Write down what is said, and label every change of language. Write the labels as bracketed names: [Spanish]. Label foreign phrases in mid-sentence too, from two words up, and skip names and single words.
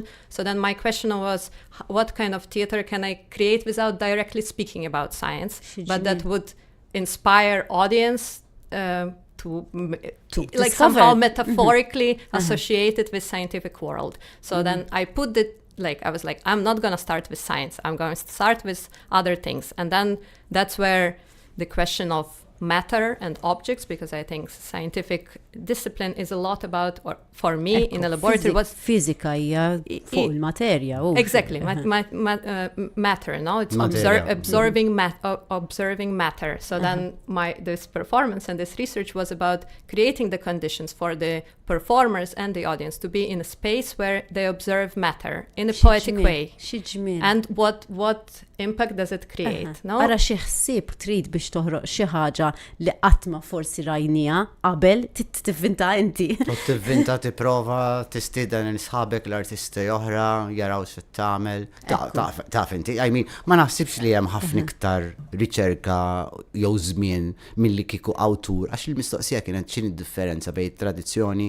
[English] So then my question was, what kind of theater can I create without directly speaking about science, but that would inspire audience to like somehow metaphorically associate it with scientific world. So then I put it, like, I was like, I'm not going to start with science. I'm going to start with other things. And then that's where the question of matter and objects, because I think scientific discipline is a lot about, or for me in a laboratory was... [Maltese] Fizika hija fuq il-materja. [English] Exactly, matter, no? It's observing matter. So then this performance and this research was about creating the conditions for the performers and the audience to be in a space where they observe matter in a poetic way. And what impact does it create, no? [Maltese] Ara xi ħsieb trid biex toħroq xi ħaġa li qatt ma forsi rajnija qabel tivvinta inti. Tivvinta tipprova tistieden l-sħabek l-artisti oħra jaraw xi tagħmel. Taf inti, [English] I mean, [Maltese] ma naħsibx li hemm ħafna iktar riċerka jew żmien milli kieku awtur, għax il-mistoqsija kienet x'inhi d-differenza bejn tradizzjoni.